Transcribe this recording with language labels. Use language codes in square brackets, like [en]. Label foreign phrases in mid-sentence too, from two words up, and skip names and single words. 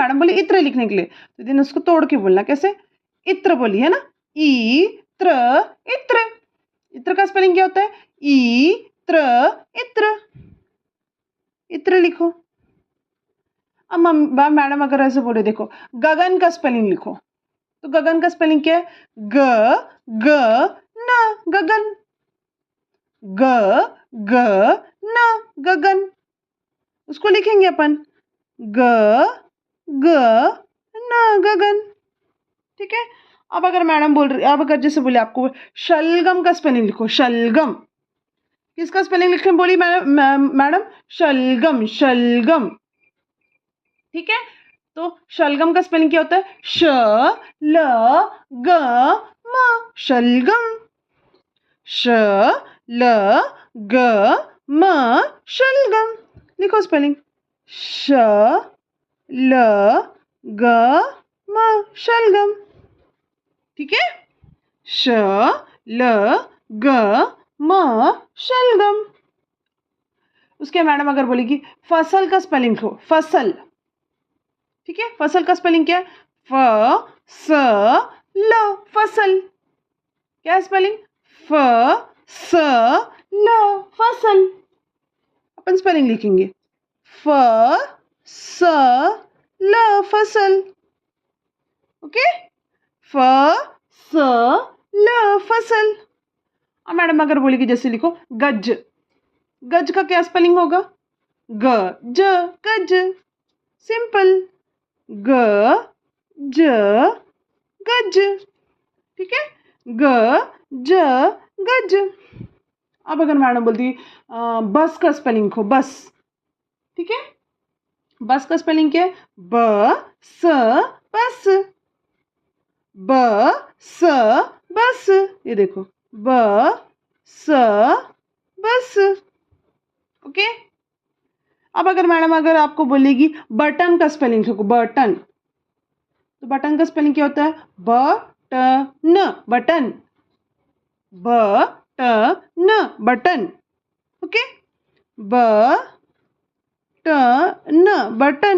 [hi] मैडम बोली इत्र लिखने के लिए, तो इधर उसको तोड़ के बोलना, कैसे, इत्र बोली है ना, ई त्र इत्र। इत्र का स्पेलिंग क्या होता है, ई त्र इत्र, इत्र लिखो। अब मैडम अगर ऐसे बोले, देखो गगन का स्पेलिंग लिखो, तो गगन का स्पेलिंग क्या है, ग ग न, गगन, ग ग न, गगन। उसको लिखेंगे अपन ग ग न, गगन, ठीक है। अब अगर मैडम बोल रही, अब अगर जैसे बोले आपको शलगम का स्पेलिंग लिखो, शलगम, किसका स्पेलिंग लिखने बोली मैडम, शलगम, शलगम, ठीक है। तो शलगम का स्पेलिंग क्या होता है, श ल ग म, शलगम, श ल ग म, शलगम। लिखो स्पेलिंग, श ल ग म, शलगम, ठीक है, श ल ग म, शलगम। उसके मैडम अगर बोलेगी फसल का स्पेलिंग लिखो, फसल, ठीक है, फसल का स्पेलिंग क्या है, फ स ल, फसल, क्या स्पेलिंग, फ स ल, फसल। अपन स्पेलिंग लिखेंगे फ स ल, फसल, ओके, फ स ल, फसल। अब मैडम अगर बोलेगी जैसे लिखो गज, गज का क्या स्पेलिंग होगा, ग ज, गज, सिंपल, ग ज गज, ठीक है, ग ज गज। अब अगर मैडम बोलती बस का स्पेलिंग लिखो, बस, ठीक है, बस का स्पेलिंग क्या है, ब स, बस, ब स बस, ये देखो ब स बस, ओके। अब अगर मैडम अगर आपको बोलेगी बटन का स्पेलिंग लिखो, बटन, तो बटन का स्पेलिंग क्या होता है, ब ट न, बटन, ब ट न, बटन, ओके, ब ट न, बटन।